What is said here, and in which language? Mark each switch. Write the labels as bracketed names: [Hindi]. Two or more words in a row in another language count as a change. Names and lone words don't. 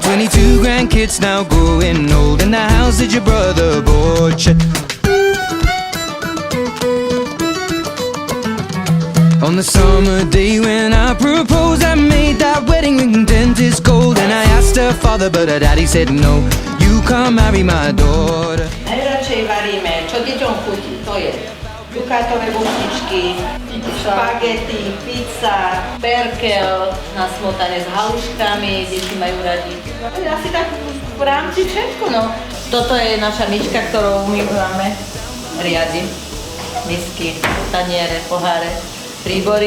[English] 22 grandkids now growing old in the house that your brother bought you. On the summer day when I proposed, I made that wedding ring dentist gold. And I asked her father, but her daddy said no, you can't marry my daughter. [Slovak] Najradšej varíme, čo deťom chutí, to je dukátové buchničky, špagety, pizza, perkel na smotane s haluškami, deti majú radi. Asi tak v rámci všetko, no. Toto je naša myčka, ktorou umývame riady, misky, taniere, poháre, príbory.